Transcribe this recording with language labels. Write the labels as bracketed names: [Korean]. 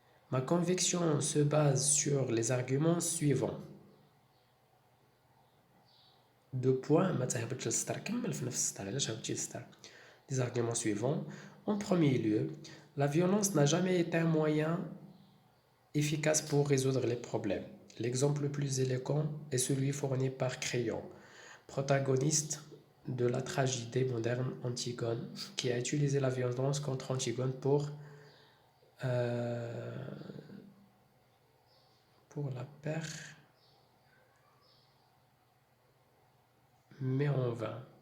[French] Ma conviction se base sur les arguments suivants. Deux points, [Arabic] ما تهبطش السطر، كمل في نفس السطر، علاش هبطتي السطر. [French] Les arguments suivants. En premier lieu, la violence n'a jamais été un moyen efficace pour résoudre les problèmes. L'exemple le plus éloquent est celui fourni par Créon, protagoniste de la tragédie moderne Antigone, qui a utilisé la violence contre Antigone pour la perdre, mais en vain.